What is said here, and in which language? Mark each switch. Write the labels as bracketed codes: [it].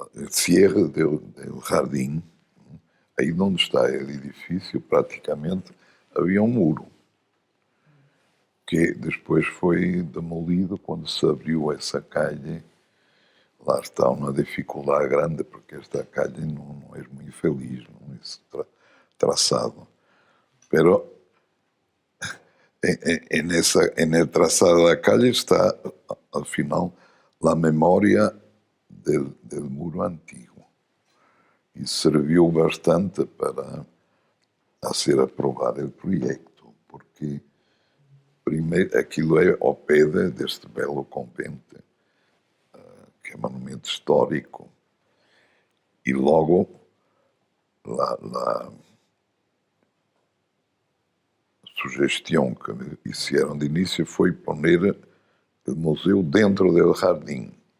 [pt] Cierre del Jardim, aí onde está o edifício, praticamente havia um muro, que depois foi demolido quando se abriu essa calle. Lá está uma dificuldade grande, porque esta calle não é muito feliz, não é traçado. [es] Pero en el trazado de la calle está, al final, la memoria del muro antiguo. [pt] E serviu bastante para ser aprovado o projeto, porque primeiro aquilo é ao pé deste belo convento, que é monumento histórico, e logo a sugestão que me fizeram de início foi poner o museu dentro do jardim.